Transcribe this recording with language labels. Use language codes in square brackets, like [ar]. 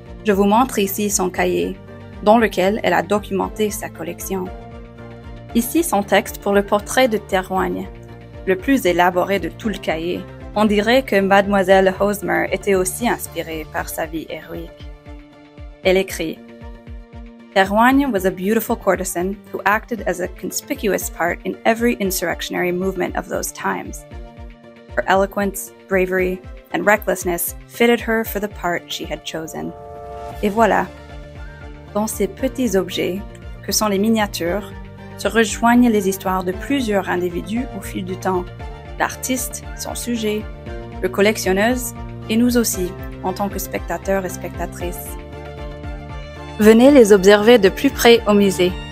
[fr] Je vous montre ici son cahier, dans lequel elle a documenté sa collection. Ici son texte pour le portrait de Théroigne, le plus élaboré de tout le cahier. On dirait que Mademoiselle Hosmer était aussi inspirée par sa vie héroïque. Elle écrit: [en] Théroigne was a beautiful courtesan who acted as a conspicuous part in every insurrectionary movement of those times. Her eloquence, bravery, and recklessness fitted her for the part she had chosen. [fr] Et voilà, dans ces petits objets, que sont les miniatures, se rejoignent les histoires de plusieurs individus au fil du temps. L'artiste, son sujet, le collectionneuse, et nous aussi, en tant que spectateurs et spectatrices. Venez les observer de plus près au musée.